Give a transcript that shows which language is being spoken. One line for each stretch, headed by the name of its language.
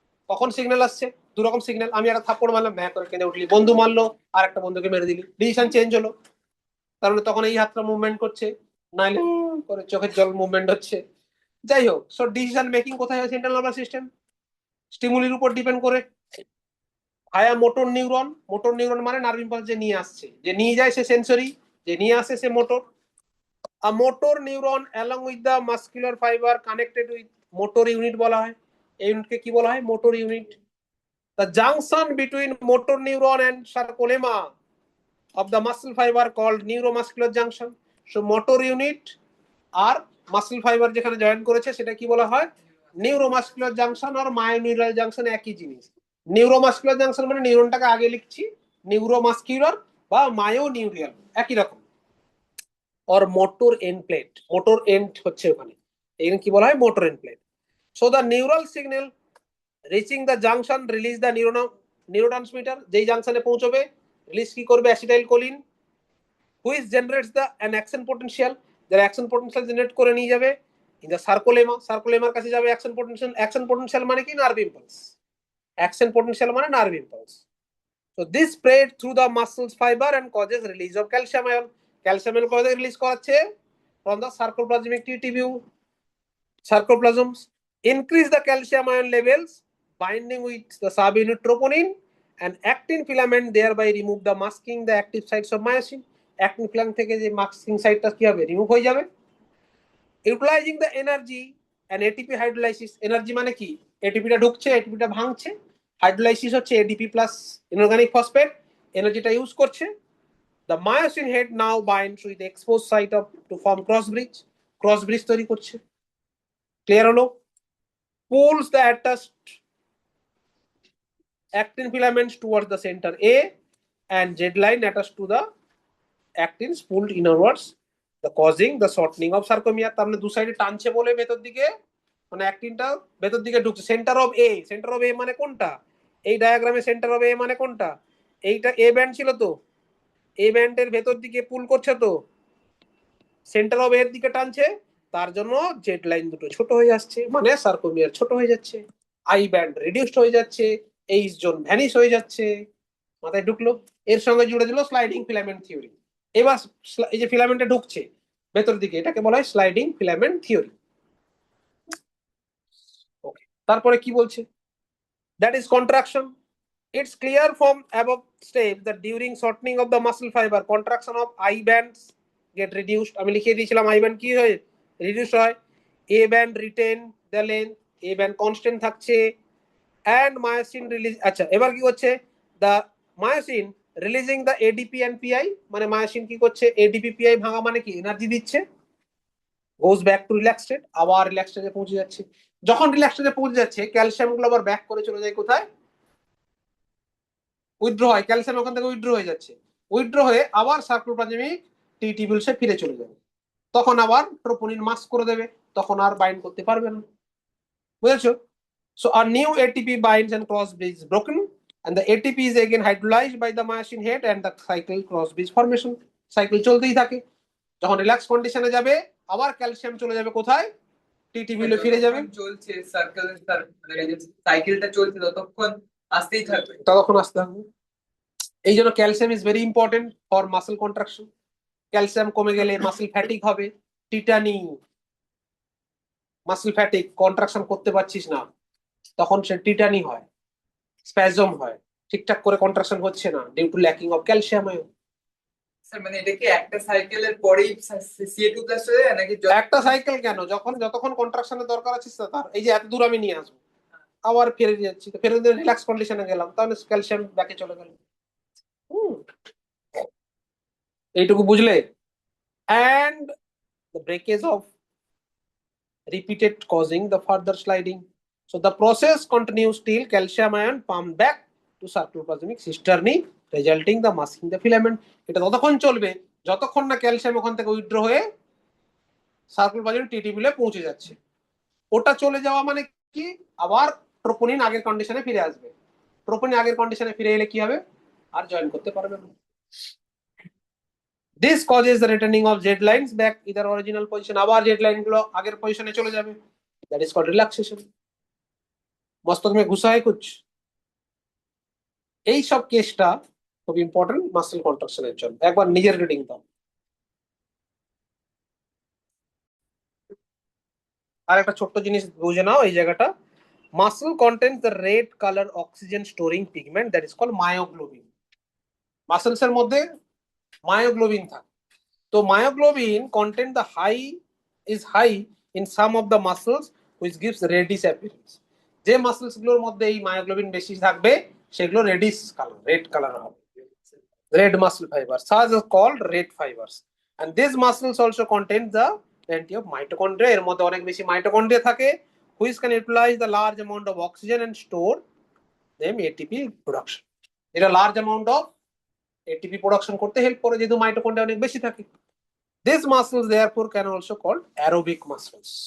Bangla: কখন সিগন্যাল আসছে, দু রকম সিগন্যাল, আমি একটা থাপ্পড় মারলাম, ভ্যাঁ করে কেঁদে উঠলি, বন্ধু মারলো আর একটা বন্ধুকে মেরে দিলি, ডিসিশন চেঞ্জ হলো, কারণ তখন এই হাতটা মুভমেন্ট করছে, নাইলে করে চোখের জল মুভমেন্ট হচ্ছে। যাই হোক,
English: so decision making
Bangla: কোথায় হয়, সেন্ট্রাল নার্ভাস সিস্টেম, স্টিমুলির উপর ডিপেন্ড করে, ভায়া মোটর নিউরন, মোটর নিউরন মানে নার্ভ ইম্পালস যে নিয়ে আসছে, যে নিয়ে যায় সে সেন্সরি, যে নিয়ে আসে সে motor.
English: A motor neuron along with the muscular fiber connected with motor unit
Bangla: বলা হয়, এই ইউনিটকে কি বলা হয়, motor unit.
English: The junction between motor neuron and sarcolemma of the muscle fiber called neuromuscular junction. So motor unit
Bangla: আর muscle fibre যেখানে join করেছে সেটা কি বলা হয়, নিউরোমাসকুলার জাংশন আর মায়োনিউরাল জাংশন একই জিনিস। নিউরোমাসকুলার জাংশন মানে নিউরনটাকে আগে লিখছি, নিউরোমাসকুলার বা মায়োনিউরিয়াল একই রকম।
English: or motor end plate,
Bangla: motor end হচ্ছে ওখানে, এখানে কি বলা হয়, motor end plate.
English: So the neural signal reaching the junction release the neurotransmitter,
Bangla: যেই জাংশনে পৌঁছবে রিলিজ কি করবে, acetylcholine,
English: which generates the an action potential,
Bangla: যার অ্যাকশন পটেনশিয়াল জেনারেট করে নিয়ে যাবে ইন দা সার্কোলেমা, সার্কোলেমার কাছে যাবে অ্যাকশন পটেনশিয়াল, অ্যাকশন পটেনশিয়াল মানে কি, নার্ভ ইম্পালস, অ্যাকশন পটেনশিয়াল মানে nerve impulse.
English: So this spread through the muscles fiber and causes release of calcium ion. Calcium ion causes release
Bangla: করাচ্ছে
English: from the sarcoplasmic tubule. Sarcoplasms increase the calcium ion levels, binding with the subunit troponin and actin filament, thereby remove the masking the active sites of myosin.
Bangla: Actin filament থেকে যে masking সাইটটা কি হবে, remove হয়ে যাবে।
English: Utilizing the energy and ATP hydrolysis.
Bangla: Energy মানে কি, এটিপিটা ঢুকছে, এটিপিটা ভাঙছে, হাইড্রোলাইসিস হচ্ছে ADP প্লাস ইনঅর্গানিক ফসফেট, এনার্জিটা ইউজ করছে।
English: The myosin head now binds with the exposed site of to form cross bridge
Bangla: তৈরি করছে। ক্লিয়ার হলো?
English: Pulls the attached actin filaments towards the center A and Z line attached to the actins pulled inwards, the causing the shortening of sarcomere.
Bangla: তার মানে দু সাইডে টানছে বলে ভেতর দিকে, মানে অ্যাক্টিনটা ভেতর দিকে ঢুকছে। সেন্টার অফ এ মানে কোনটা, এই ডায়াগ্রামে সেন্টার অফ এ মানে কোনটা, এইটা এ ব্যান্ড ছিল তো, এ ব্যান্ডের ভেতর দিকে পুল করছে তো, সেন্টার অফ এর দিকে টানছে, তার জন্য জেড লাইন দুটো ছোট হয়ে যাচ্ছে, মানে সার্কোমিয়ার ছোট হয়ে যাচ্ছে, আই ব্যান্ড রিডিউসড হয়ে যাচ্ছে, এইচ জোন ভ্যানিশ হয়ে যাচ্ছে। মাথায় ঢুকলো? এর সঙ্গে জুড়ে দিল স্লাইডিং ফিলামেন্ট থিওরি। এবার এই যে ফিলামেন্টটা ঢুকছে ভেতর দিকে, এটাকে বলা হয় স্লাইডিং ফিলামেন্ট থিওরি। ওকে, তারপরে কি বলছে?
English: That is contraction. It's clear from above steps that during shortening of the muscle fiber, contraction of I bands get reduced.
Bangla: আমি লিখে দিয়েছিলাম I band কি হয়, রিডিউস হয়।
English: A band retain the length, A band constant
Bangla: থাকছে,
English: and myosin release।
Bangla: আচ্ছা, এবার কি হচ্ছে,
English: the myosin releasing the ADP and PI,
Bangla: মানে myosin কি করছে, ADP PI ভাঙা মানে কি, এনার্জি দিচ্ছে,
English: goes back to relaxed state,
Bangla: আবার রিল্যাক্স স্টেজে পৌঁছে যাচ্ছে। যখন রিল্যাক্স স্টেজে পৌঁছে যাচ্ছে, ক্যালসিয়াম গুলো আবার ব্যাক করে চলে যায় কোথায়, উইথড্র হয়, ক্যালসিয়াম ওখান থেকে উইথড্র হয়ে যাচ্ছে, উইথড্র হয়ে আবার সার্কোপ্লাজমিক টি টিবিউলসে ফিরে চলে যাবে, তখন আবার ট্রোপোনিন মাস্ক করে দেবে, তখন আর বাইন্ড করতে পারবে না। বুঝেছো?
English: So a new ATP binds and cross bridge is broken, and the ATP is again hydrolyzed by the myosin head and the cycle cross bridge formation.
Bangla: Cycle চলতেই থাকে, যখন রিল্যাক্স কন্ডিশনে যাবে আবার ক্যালসিয়াম চলে যাবে কোথায়, টি টিবিউলে ফিরে যাবে, চলছে সার্কেল, সাইকেলটা চলছে ততক্ষণ আসতেই থাকবে, ততক্ষণ আসতে থাকবে। এই জন্য
English: Calcium is very important for muscle contraction.
Bangla: Calcium কমে গেলে মাসেল ফ্যাটিক হবে, টিটানি, মাসেল ফ্যাটিক, কন্ট্রাকশন করতে পারছিস না, তখন সে টিটানি হয়, স্প্যাজম হয়, ঠিকঠাক করে কন্ট্রাকশন হচ্ছে না due to lacking of calcium ion. Sir মানে এটা কি একটা সাইকেলের পরেই CO2 প্লাস হয়ে যায় নাকি? একটা সাইকেল কেন, যতক্ষণ কন্ট্রাকশনের দরকার আছে তার, এই যে এত দূর আমি নিয়ে আসবো, আবার ফিরে যাচ্ছি, তো ফেরত রিল্যাক্স কন্ডিশনে গেলাম, তাহলে ক্যালসিয়াম ব্যাকে চলে গেল। এইটুকু বুঝলে?
English: And the breakage of repeated causing the further sliding. So the process continues till calcium ion pumped back to sarcoplasmic cisternae, resulting the masking the filament.
Bangla: এটা ততক্ষণ চলবে যতক্ষণ না ক্যালসিয়াম ওখান থেকে উইথড্র হয়ে সার্কোপ্লাজমিক টিটিবিউলে পৌঁছে যাচ্ছে। ওটা চলে যাওয়া মানে কি, আবার ট্রোপোনিন আগের কন্ডিশনে ফিরে আসবে। ট্রোপোনিন আগের কন্ডিশনে ফিরে এলে কি হবে, আর জয়েন করতে পারবে না।
English: This causes the returning of Z lines back either original position,
Bangla: আবার Z লাইন গুলো আগের পজিশনে চলে যাবে,
English: that is called relaxation।
Hindi: মস্তক মে ঘুষা হয় কুছ।
Bangla: এই সব কেসটা খুব ইম্পর্টেন্ট মাসেল কন্ট্রাকশনের জন্য, একবার নিজের রিডিং দাও। আর একটা ছোট্ট জিনিস বুঝে নাও এই জায়গাটা,
English: Muscle contains the red colour oxygen storing pigment, that is called myoglobin.
Bangla: Muscles এর মধ্যে মায়োগ্লোবিন থাকে, তো myoglobin content the
English: is high in some of the muscles which gives reddish appearance।
Bangla: যে মাসেলস গুলোর মধ্যে এই মায়োগ্লোবিন বেশি থাকবে সেগুলো রেডিশ কালার, রেড কালার হবে, red muscle fibers,
English: such are called red fibers, and these muscles also contain the plenty of mitochondria।
Bangla: এর মধ্যে অনেক বেশি মাইটোকন্ড্রিয়া থাকে,
English: which can utilize the large amount of oxygen and store them ATP production।
Bangla: এটা large amount of ATP production করতে help করে, যেহেতু mitochondria অনেক বেশি থাকে।
English: These muscles therefore can also called aerobic muscles।